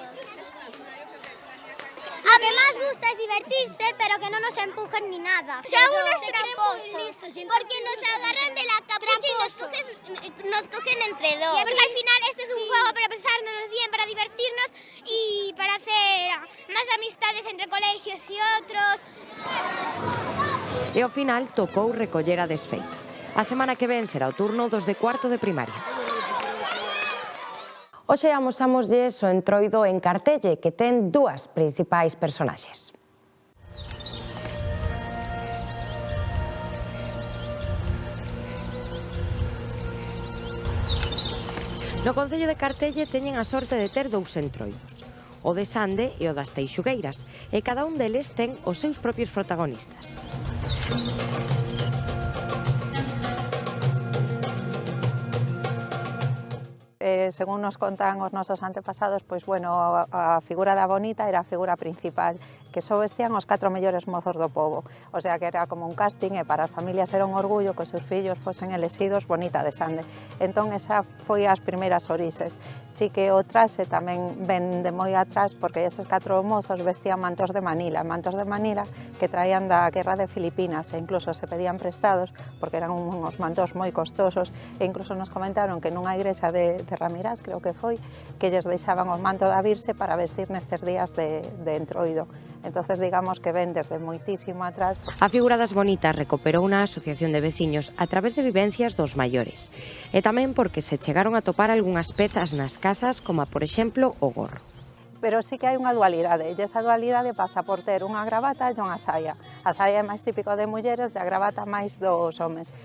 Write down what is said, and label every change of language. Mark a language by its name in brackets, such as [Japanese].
[Spanish] Lo que más gusta es divertirse, pero que no nos empujen ni nada. Son unos tramposos, porque nos agarran de la capucha y nos cogen entre dos. Porque al final este es un juego para pasárnoslo bien, para divertirnos y para hacer más amistades entre colegios y otros. [Galician] E ao final tocou recoller a desfeita. A semana que ven será o turno dos de cuarto de primaria. Hoxe amosámoslles o entroido en Cartelle, que ten dúas principais personaxes. No Concello de Cartelle teñen a sorte de ter dous entroidos, o de Sande e o das Teixugueiras, e cada un deles ten os seus propios protagonistas. Según nos contan os nosos antepasados, pois bueno, a figura da Bonita era a figura principal, que só vestían os 4 mellores mozos do pobo, o sea que era como un casting e para as familias era un orgullo que os seus fillos fosen elexidos Bonita de Sande. Entón esa foi as primeiras orixes. Si que o traxe tamén ven de moi atrás porque eses 4 mozos vestían mantos de Manila que traían da guerra de Filipinas e incluso se pedían prestados porque eran uns mantos moi costosos e incluso nos comentaron que nunha igrexa de Ramirás, creo que foi, que lles deixaban o manto da Virxe para vestir nestes días de entroido. Entonces digamos que ven desde moitísimo atrás. A figura das Bonitas recuperou unha asociación de veciños a través de vivencias dos maiores e tamén porque se chegaron a topar algunhas pezas nas casas como, por exemplo, o gorro. Pero sí que hai unha dualidade, e esa dualidade pasa por ter unha gravata e unha saia. A saia é máis típico de mulleres e a gravata máis dos homes.